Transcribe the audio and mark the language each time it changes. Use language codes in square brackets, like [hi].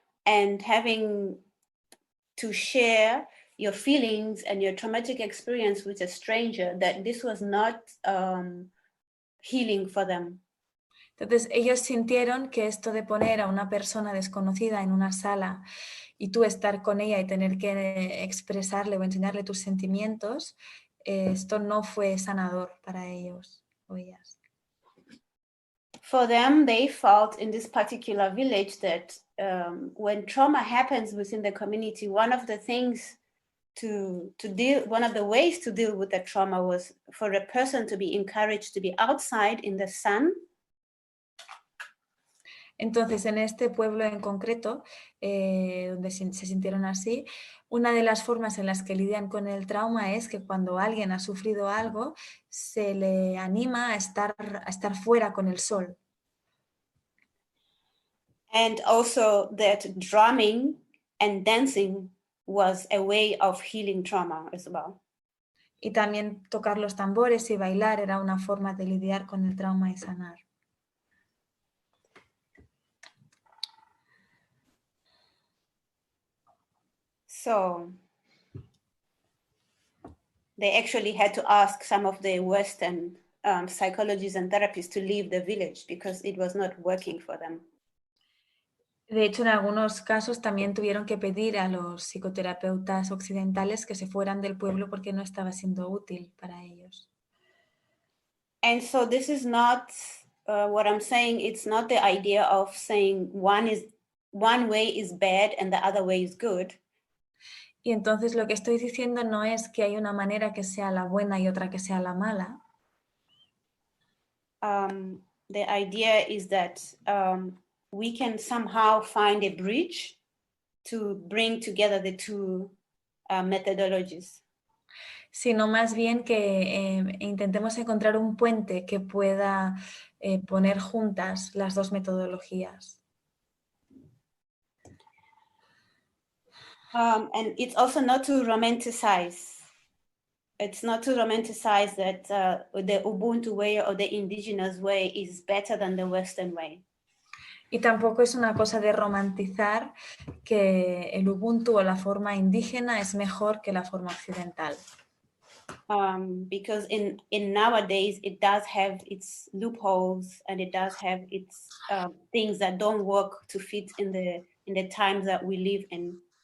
[en] and having to share your feelings and your traumatic experience with a stranger, that this was not healing for them. [es] Entonces ellos sintieron que esto de poner a una persona desconocida en una sala y tú estar con ella y tener que expresarle o enseñarle tus sentimientos, esto no fue sanador para ellos o ellas. [en] For them, they felt in this particular village that when trauma happens within the community, one of the things one of the ways to deal with the trauma was for a person to be encouraged to be outside in the sun. [es] Entonces, en este pueblo en concreto, donde se sintieron así, una de las formas en las que lidian con el trauma es que cuando alguien ha sufrido algo, se le anima a estar fuera con el sol. [en] And also that drumming and dancing was a way of healing trauma as well. [es] Y también tocar los tambores y bailar era una forma de lidiar con el trauma y sanar. [en] So they actually had to ask some of the Western psychologists and therapists to leave the village because it was not working for them. [es] De hecho, en algunos casos también tuvieron que pedir a los psicoterapeutas occidentales que se fueran del pueblo porque no estaba siendo útil para ellos. [en] And so this is not what I'm saying. It's not the idea of saying one way is bad and the other way is good. [es] Y entonces lo que estoy diciendo no es que hay una manera que sea la buena y otra que sea la mala. [en] The idea is that we can somehow find a bridge to bring together the two methodologies. [es] Sino más bien que intentemos encontrar un puente que pueda poner juntas las dos metodologías. [en] And it's also not to romanticize. It's not to romanticize that the Ubuntu way or the indigenous way is better than the Western way. [es] Y tampoco es una cosa de romantizar que el Ubuntu o la forma indígena es mejor que la forma occidental. [en] Because in nowadays it does have its loopholes and it does have its things that don't work to fit in the times that we live in.